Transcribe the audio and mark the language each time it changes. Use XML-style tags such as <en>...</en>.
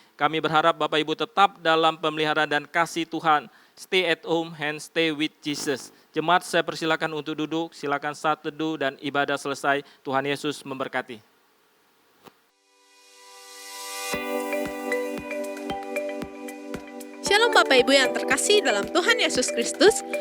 <id>Kami berharap Bapak Ibu tetap dalam pemeliharaan dan kasih Tuhan.</id> <en>Stay at home and stay with Jesus.</en> <id>Jemaat, saya persilakan untuk duduk, silakan saat teduh dan ibadah selesai. Tuhan Yesus memberkati. Shalom Bapak Ibu yang terkasih dalam Tuhan Yesus Kristus.</id>